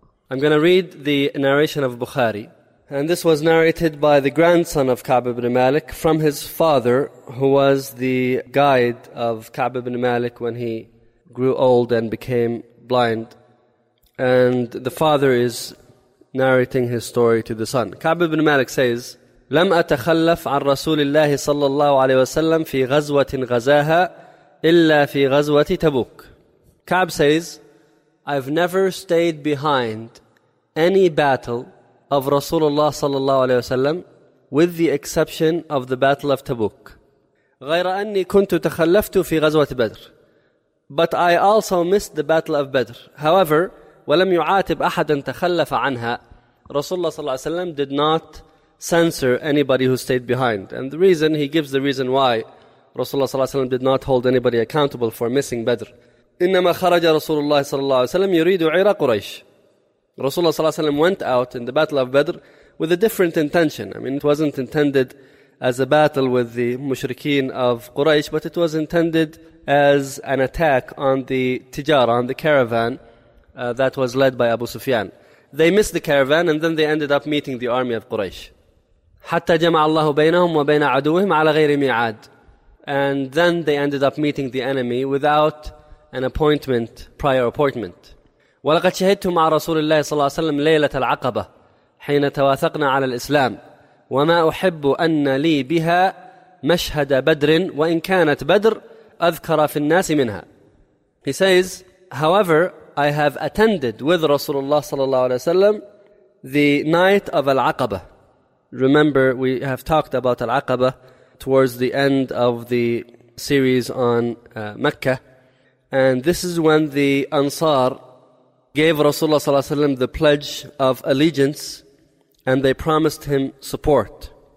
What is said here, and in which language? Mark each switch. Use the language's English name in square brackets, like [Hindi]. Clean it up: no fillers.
[English] I'm going to read the narration of Bukhari. And this was narrated by the grandson of Ka'b ibn Malik from his father, who was the guide of Ka'b ibn Malik when he grew old and became blind. And the father is narrating his story to the son. Ka'b ibn Malik says, [Arabic] لم أتخلف عن رسول الله صلى الله عليه وسلم في غزوة غزاها إلا في غزوة تبوك. [English] Ka'b says, I've never stayed behind any battle of Rasulullah صلى الله عليه وسلم with the exception of the battle of Tabuk. [Arabic] غير أني كنت تخلفت في غزوة بدر. [English] But I also missed the battle of Badr. However, [Arabic] ولم يعاتب أحدا تخلف عنها. [English] Rasulullah صلى الله عليه وسلم did not censor anybody who stayed behind. And the reason, he gives the reason why Rasulullah صلى الله عليه وسلم did not hold anybody accountable for missing Badr. [Arabic] إنما خرج رسول الله صلى الله عليه وسلم يريد عير قريش. [English] Rasulullah صلى الله عليه وسلم went out in the battle of Badr with a different intention. I mean, it wasn't intended as a battle with the mushrikeen of Quraysh, but it was intended as an attack on the tijara, on the caravan that was led by Abu Sufyan. They missed the caravan and then they ended up meeting the army of Quraysh. [Arabic] حتى جمع الله بينهم وبين عدوهم على غير ميعاد. [English] And then they ended up meeting the enemy without an appointment, prior appointment. [Arabic] ولقد شهدت مع رسول الله صلى الله عليه وسلم ليلة العقبة حين تواثقنا على الإسلام وما أحب أن لي بها مشهد بدر وإن كانت بدر أذكر في الناس منها. [English] He says, however, I have attended with Rasulullah صلى الله عليه وسلم the night of Al-Aqaba. Remember, we have talked about Al-Aqaba towards the end of the series on Mecca. And this is when the Ansar gave Rasulullah صلى الله عليه وسلم the pledge of allegiance and they promised him support.